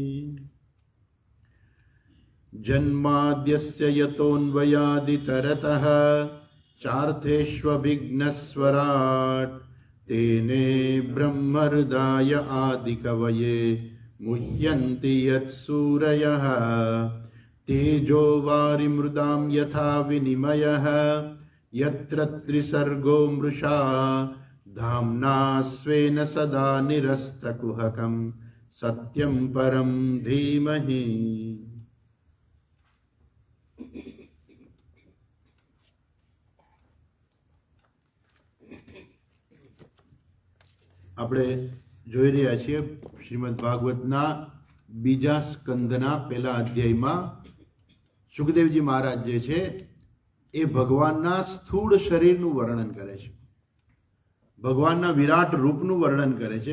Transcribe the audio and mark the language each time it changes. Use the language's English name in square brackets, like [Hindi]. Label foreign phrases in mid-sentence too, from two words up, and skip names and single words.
[Sanskrit] जन्माद्यस्य यतोऽन्वयादितरतः चार्थेष्वभिघ्नस्वराट् तेने ब्रह्महृदाय आदिकवये मुह्यन्ति यत्सूरयः। तेजो वारिमृदां यथा विनिमयः यत्र त्रिसर्गो मृषा धाम्ना स्वेन सदा निरस्तकुहकं सत्यं परं धीमहि। [Gujarati] આપણે જોઈ રહ્યા છીએ શ્રીમદ ભાગવતના બીજા સ્કંદના પહેલા અધ્યાયમાં સુખદેવજી મહારાજ જે છે એ ભગવાનના સ્થૂળ શરીરનું વર્ણન કરે છે, ભગવાનના વિરાટ રૂપનું વર્ણન કરે છે.